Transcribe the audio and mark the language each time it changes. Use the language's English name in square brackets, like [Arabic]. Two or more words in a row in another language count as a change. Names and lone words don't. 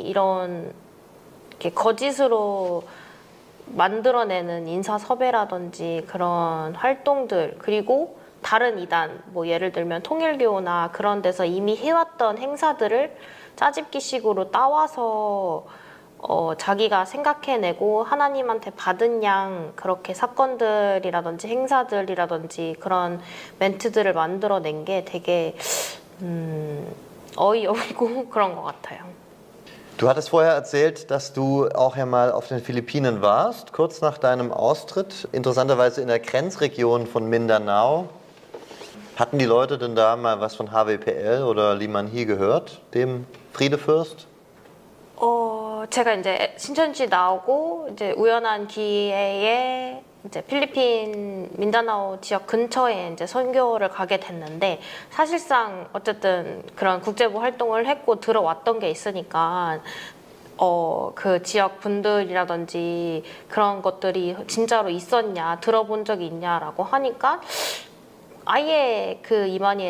[Korean] 이런 이렇게 거짓으로 만들어내는 인사 섭외라든지 그런 활동들 그리고 다른 이단 뭐 예를 들면 통일교나 그런 데서 이미 해왔던 행사들을 짜집기식으로 따와서 자기가 생각해내고 하나님한테 받은 양 그렇게 사건들이라든지 행사들이라든지 그런 멘트들을 만들어낸 게 되게 어이없고 그런 것 같아요. [German] Du hattest vorher erzählt, dass du auch ja mal auf den Philippinen warst, kurz nach deinem Austritt, interessanterweise in der Grenzregion von Mindanao. Hatten die Leute denn da mal was von HWPL oder Limanhi gehört, dem Friedefürst? [Korean] 제가 이제 신천지 나오고 이제 우연한 기회에 이제 필리핀 민다나오 지역 근처에 이제 선교를 가게 됐는데 사실상 어쨌든 그런 국제부 활동을 했고 들어왔던 게 있으니까 그 지역 분들이라든지 그런 것들이 진짜로 있었냐 들어본 적이 있냐라고 하니까 아예 그 이만희에